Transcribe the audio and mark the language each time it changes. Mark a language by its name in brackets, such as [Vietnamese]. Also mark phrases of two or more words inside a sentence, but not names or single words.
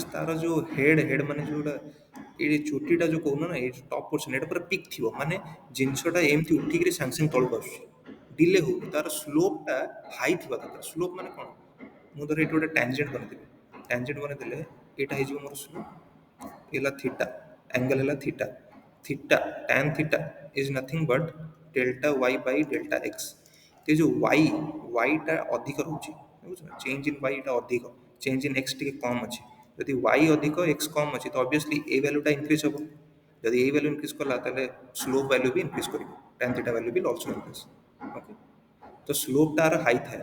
[Odia] ତାର ଯୋଉ ହେଡ୍ ମାନେ ଯୋଉଟା ଏଇ ଚୁଟିଟା ଯୋଉ କହୁନ ନା, ଏଇ [English] top portion [Odia] ଏଇଟା ପୁରା ପିକ୍ ଥିବ, ମାନେ ଜିନିଷଟା ଏମିତି ଉଠିକିରି ସାଙ୍ଗେ ସାଙ୍ଗେ ତଳକୁ ଆସୁଛି, ଡିଲେ ହଉନି। ତାର ସ୍ଲୋପଟା ହାଇ ଥିବା ଦରକାର। ସ୍ଲୋପ ମାନେ କ'ଣ? ମୁଁ ଧର ଏଇଠି ଗୋଟେ ଟ୍ୟାଞ୍ଜେଣ୍ଟ ବନେଇଦେବି। ଟ୍ୟାଞ୍ଜେଣ୍ଟ ବନେଇଦେଲେ ଏଇଟା ହେଇଯିବ ମୋର ସ୍ଲୋପ, ହେଲା ଥୀଟା, ଆଙ୍ଗେଲ ହେଲା ଥୀଟା। [English] ଥୀଟା tan theta is nothing but delta y by delta x। [Odia] ते जो y ଟା ଅଧିକ ରହୁଛି, ବୁଝୁଛ, [English] change in [Odia] ଟା ଅଧିକ, [English] change in x [Odia] ଟିକେ କମ୍ ଅଛି। ଯଦି y ଅଧିକ x କମ୍ ଅଛି ତ ଅବଭିୟସଲି ଏ [English] value increase [Odia] ହେବ। ଯଦି ଏଇ [English] value increase [Odia] କଲା ତାହେଲେ [English] slope value [Odia] ବି ଇନକ୍ରିଜ୍ କରିବ, tan theta ଭ୍ୟାଲୁ ବି [English] also increase. [Odia] ଓକେ, ତ ସ୍ଲୋପ୍ ତାର ହାଇ ଥାଏ।